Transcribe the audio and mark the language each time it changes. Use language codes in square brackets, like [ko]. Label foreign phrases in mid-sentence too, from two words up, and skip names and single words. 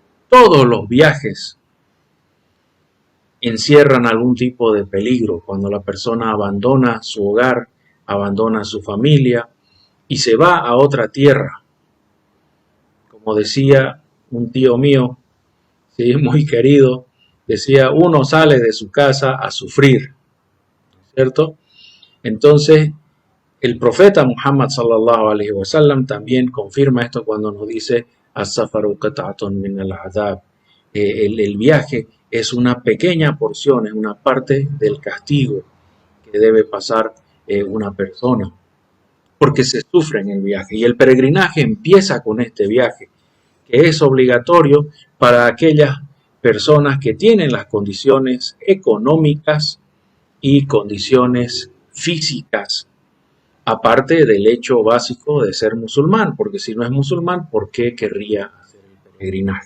[es] Todos los viajes encierran algún tipo de peligro cuando la persona abandona su hogar, abandona su familia y se va a otra tierra. Como decía un tío mío, sí, muy querido, decía, uno sale de su casa a sufrir, ¿cierto? Entonces, el profeta Muhammad [ar] صلى الله عليه وسلم [es] también confirma esto cuando nos dice [ar] السفر قطعة من العذاب. [es] El viaje es una pequeña porción, es una parte del castigo que debe pasar una persona, porque se sufre en el viaje. Y el peregrinaje empieza con este viaje, que es obligatorio para aquellas personas que tienen las condiciones económicas y condiciones físicas, aparte del hecho básico de ser musulmán, porque si no es musulmán, ¿por qué querría hacer el peregrinaje?